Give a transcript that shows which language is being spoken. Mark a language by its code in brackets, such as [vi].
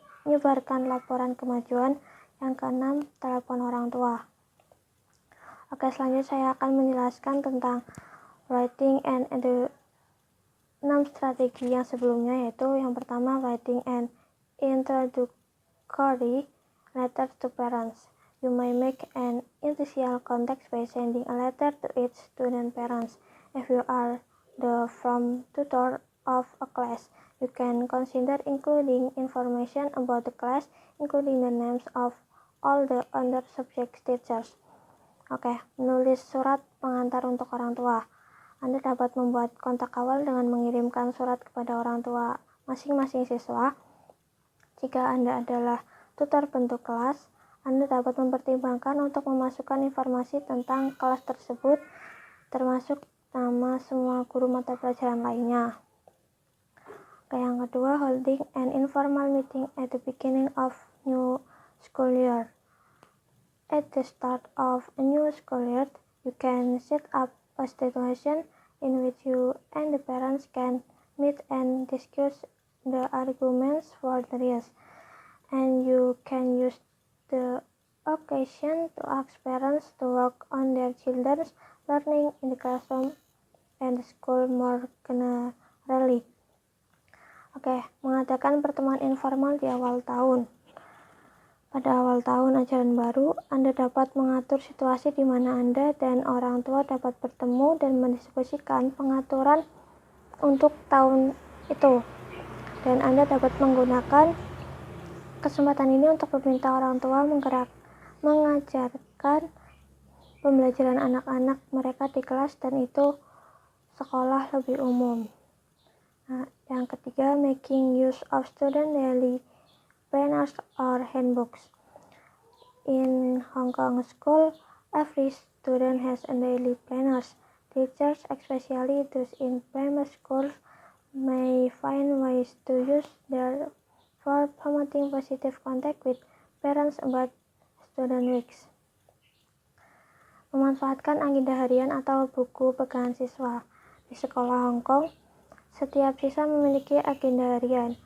[id] menyebarkan laporan kemajuan. Yang keenam, telepon orang tua. Oke, selanjutnya saya akan menjelaskan tentang writing and 6 strategi yang sebelumnya, yaitu yang pertama, [en] writing an introductory letter to parents. You may make an initial contact by sending a letter to each student parents. If you are the form tutor of a class, you can consider including information about the class, including the names of all the other subject teachers. [id] Oke, menulis surat pengantar untuk orang tua. Anda dapat membuat kontak awal dengan mengirimkan surat kepada orang tua masing-masing siswa. Jika Anda adalah tutor bentuk kelas, Anda dapat mempertimbangkan untuk memasukkan informasi tentang kelas tersebut, termasuk nama semua guru mata pelajaran lainnya. Oke, yang kedua, [en] holding an informal meeting at the beginning of new school year. At the start of a new school year, you can set up a situation in which you and the parents can meet and discuss the arguments for the yes, and you can use the occasion to ask parents to work on their children's learning in the classroom and the school more generally. [id] Oke, mengadakan pertemuan informal di awal tahun. Pada awal tahun ajaran baru, Anda dapat mengatur situasi di mana Anda dan orang tua dapat bertemu dan mendiskusikan pengaturan untuk tahun itu. Dan Anda dapat menggunakan kesempatan ini untuk meminta orang tua mengajarkan pembelajaran anak-anak mereka di kelas, dan itu sekolah lebih umum. Nah, yang ketiga, [en] making use of student daily planners or handbooks. In Hong Kong school, every student has a daily planners. Teachers, especially those in primary schools, may find ways to use their for promoting positive contact with parents about student weeks. [id] Memanfaatkan agenda harian atau buku pegangan siswa. Di sekolah Hong Kong, setiap siswa memiliki agenda harian.